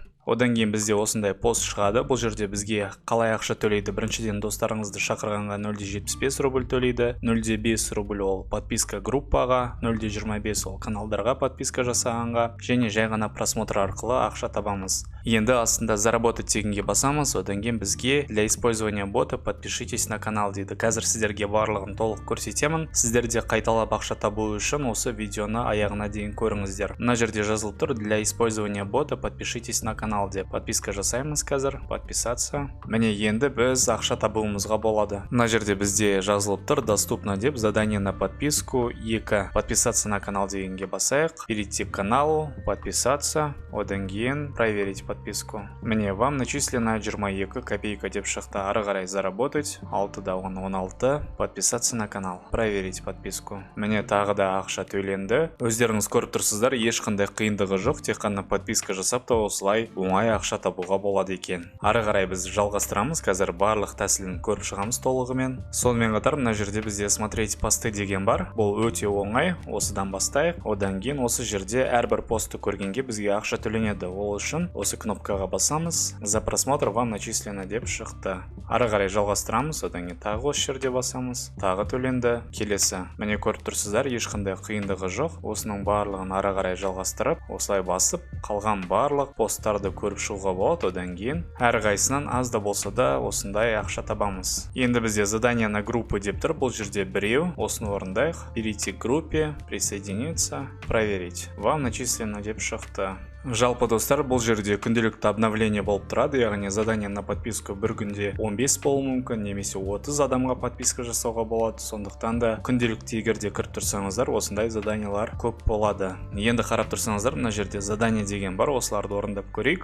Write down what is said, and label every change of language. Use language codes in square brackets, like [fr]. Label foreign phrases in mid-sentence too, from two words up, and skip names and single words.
[kk] Одан кейін бізде осындай пост шығады. Бұл жерде бізге қалай ақша төлейді? Біріншіден достарыңызды шақырғанға 0,75 рубль төлейді, 0,5 рубль ол подписка группаға, 0,25 ол каналдарға подписка жасағанға, және жай ғана просмотр арқылы ақша табамыз. Енді астында заработать дегенге басамыз. Одан кейін бізге [ru] для использования бота подпишитесь на канал [kk] дейді. Қазір сіздерге барлығын толық көрсетемін. Сіздерде қайталап ақша табу үшін осы видеоны аяғына дейін көріңіздер. Мына жерде жазылып тұр [ru] для использования бота подпишитесь на канал [kk] деп. Подписка жасаймыз қазір, подписаться. Міне енді біз ақша табуымызға болады. Мына жерде бізде жазылып тұр доступно деп, [ru] задание на подписку 2. Подписаться на канал [kk] дегенге басайық. [ru] Перейти к каналу, подписаться. [kk] Одан кейін [ru] проверить подписку. подписку. [kk] Міне [ru] вам начислено [kk] 22 копейка деп шықты. Ары қарай [ru] заработать 6 да 16, подписаться на канал, проверить подписку. [kk] Міне тағы да ақша төленді. Өздеріңіз көріп тұрсыздар, ешқандай қиындығы жоқ, тек қана подписка жасап та осылай оңай ақша табуға болады екен. Ары қарай біз жалғастырамыз, қазір барлық тәсілін көріп шығамыз толығымен. Сонымен қатар мына жерде бізде [ru] смотреть посты [kk] деген бар. Бұл өте оңай, осыдан бастайық. Одан кейін осы жерде әрбір постты көргенге бізге ақша төленеді. Ол үшін осы кнопкаға басамыз. [ru] За просмотр вам начислено [kk] деп шықты. Ары қарай жалғастырамыз, одан кейін тағы осы жерде басамыз. Тағы төленді. Келесі. Міне көріп тұрсыздар, ешқандай қиындығы жоқ. Осының барлығын ары қарай жалғастырып, осылай басып, қалған барлық посттарды көріп шығуға болады. Одан кейін әрқайсынан аз да болса да осындай ақша табамыз. Енді бізде [ru] задание на группы [kk] деп тұр. Бұл жерде біреу. Осыны орындайық. [ru] Перейти к группе, присоединиться, проверить. Вам начислено [kk] деп шықты. Жалпы достар, бұл жерде күнделікті обновление болып тұрады, яғни [ru] задание на подписку [kk] бір күнде 15 болуы мүмкін, немесе 30 адамға подписка жасауға болады. Сондықтан да күнделікті егерде кіріп тұрсаңыздар, осындай заданиялар көп болады. Енді қарап тұрсаңыздар, мына жерде задание деген бар, осыларды орындап көрейік.